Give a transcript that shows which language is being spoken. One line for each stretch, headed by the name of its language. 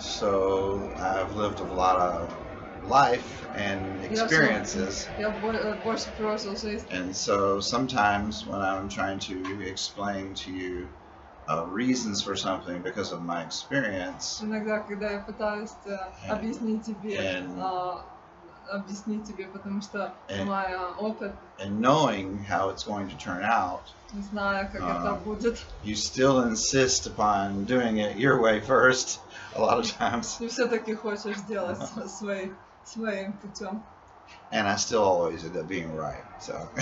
English: So I've lived a lot of life and experiences.
Russian: Я больше прожил жизнь.
English: And so sometimes when I'm trying to explain to you reasons for something because of my experience.
Russian: Иногда, когда я пытаюсь объяснить тебе, потому что мой опыт.
English: And knowing how it's going to turn out.
Russian: Зная, как это будет.
English: You still insist upon doing it your way first, a lot of times.
Russian: Ты все-таки хочешь делать своим путем.
English: And I still always end up being right, so.